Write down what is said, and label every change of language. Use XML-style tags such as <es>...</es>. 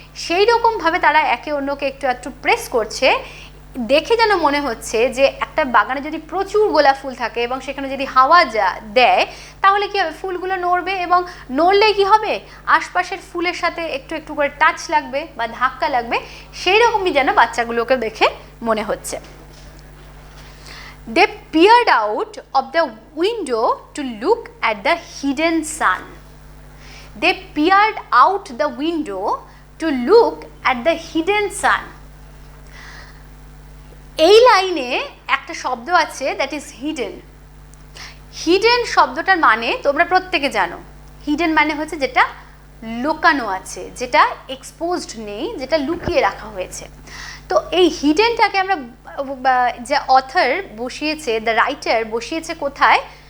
<bn>সেই রকমভাবে তারা একে অন্যকে একটু প্রেস করছে। দেখে যেন মনে হচ্ছে যে একটা বাগানে যদি প্রচুর গোলাপ ফুল থাকে এবং সেখানে যদি হাওয়া দেয়, তাহলে কি হবে? ফুলগুলো নড়বে, এবং নড়লে কি হবে? আশপাশের ফুলের সাথে একটু করে টাচ লাগবে বা ধাক্কা লাগবে। সেই রকমই যেন বাচ্চাগুলোকে দেখে মনে হচ্ছে।</bn> <en>They peered out of the window to look at the hidden sun. They peered out the window to look at the hidden sun.</en> <bn>এই লাইনে একটা শব্দ আছে,</bn> <en>That is hidden.</en> <bn>হিডেন শব্দটার মানে তোমরা প্রত্যেকে জানো। হিডেন মানে হচ্ছে যেটা লুকানো আছে, যেটা এক্সপোজড নেই, যেটা লুকিয়ে রাখা হয়েছে। তো এই হিডেনটাকে আমরা, যে অথর বসিয়েছে,</bn> <en>the writer</en> <bn>বসিয়েছে কোথায়?</bn>